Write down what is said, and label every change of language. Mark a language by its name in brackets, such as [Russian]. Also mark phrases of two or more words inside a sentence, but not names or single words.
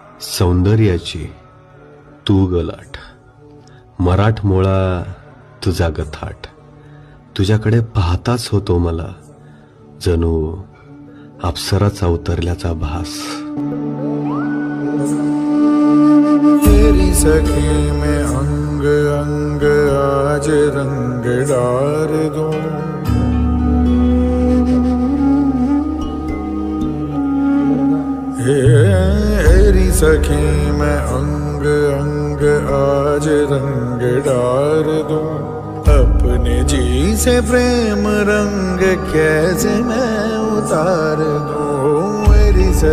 [Marathi] सौंदर्याची तू गलाट, मराठमोळा तुझा गथाट, तुझ्याकडे पाहताच होतो मला जणू अप्सराचा उतरल्याचा भास. [Hindi] तेरी सखी में अंग अंग आज रंग डार दूं, तेरी सखी में अंग अंग आज रंग डार दूं, अपने जी से प्रेम रंग कैसे मैं उतार दूं.